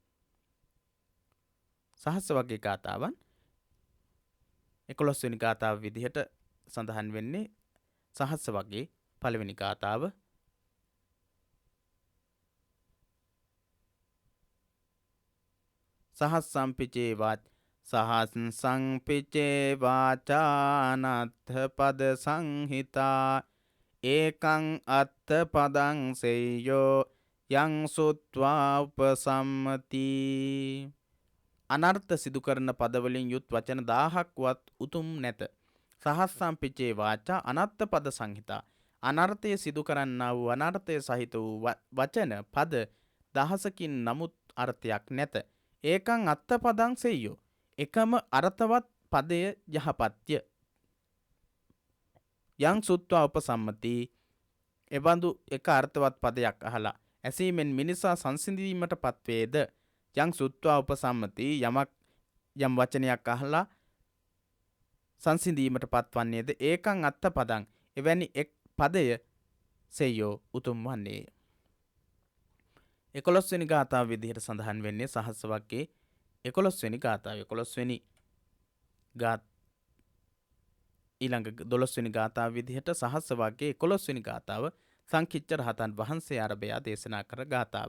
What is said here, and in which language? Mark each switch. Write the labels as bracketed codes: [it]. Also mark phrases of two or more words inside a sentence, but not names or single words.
[si] සහස්ස වර්ගයේ ගාථාවන් 11 වෙනි ගාථාව විදිහට සඳහන් වෙන්නේ සහස්ස වර්ගයේ පළවෙනි ගාථාව [pi] සහස්සම්පිචේ වාචානත්ථ පද සංහිතා ඒකං අත්ථ පදං සෙය්‍යෝ යං සුත්වා උපසම්මති. [si] අනර්ථ සිදු කරන පදවලින් යුත් වචන 1000ක්වත් උතුම් නැත. [pi] සහස්සම්පිචේ වාචා අනත්ථ පද සංහිතා [si] අනර්ථය සිදු කරන්නා වූ අනර්ථය සහිත වූ වචන පද 1000කින් නමුත් අර්ථයක් නැත. [pi] ඒකං අත්ථ පදං සෙය්‍යෝ [si] එකම අර්ථවත් පදය යහපත්ය. [pi] යං සුත්වා උපසම්මති [si] එබඳු එක අර්ථවත් පදයක් අහලා ඇසීමෙන් මිනිසා සංසිඳීමට පත්වේද [pi] යං සුත්වා උපසම්මති [si] යම් වචනයක් අහලා සංසිඳීමට පත්වන්නේද [pi] ඒකං අත්ථ පදං [si] එවැනි එක් පදය සෙය්‍යෝ උතුම් වන්නේ. 11 වෙනි ගාථාව විදිහට සඳහන් වෙන්නේ සහස්ස වර්ගයේ 11 වෙනි ගාථාව 11 වෙනි ඊළඟ 12 වෙනි ගාථාව විදිහට සහස්ස වර්ගයේ 11 වෙනි ගාථාව සංකිච්ඡ රහතන් වහන්සේ අරබයා දේශනා කර ගාථාව.